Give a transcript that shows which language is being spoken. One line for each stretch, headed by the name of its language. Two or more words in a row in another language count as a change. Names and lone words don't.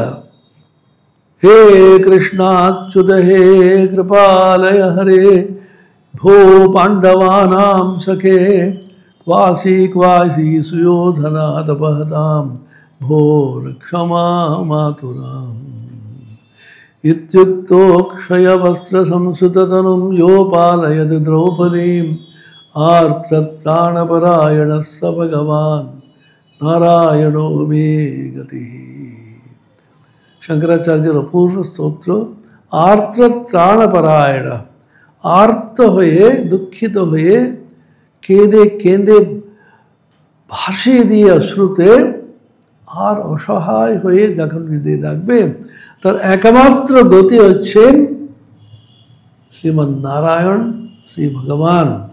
Sanskrit: হে কৃষ্ণাচ্যুত হে কৃপালয় হরে, ভো পাণ্ডবানাম সখে, ক্বাসি ক্বাসি সুয়োধনাদপহতাম, ভো রক্ষমা মাতুরাম। ইত্যুক্তো ক্ষয়বস্ত্র সংসৃততনুম यो पालयति দ্রৌপদীম, आर्तत्राणपरायणः स भगवान् नारायणो मे गतिः।
Bangla: শঙ্করাচার্যের অপূর্ব স্তোত্র। আর্তত্রাণপরায়ণ, আর্ত হয়ে, দুঃখিত হয়ে, কেঁদে কেঁদে ভাসিয়ে দিয়ে অশ্রুতে, আর অসহায় হয়ে যখন হৃদয় ডাকবে, তার একমাত্র গতি হচ্ছেন শ্রীমন নারায়ণ, শ্রী ভগবান।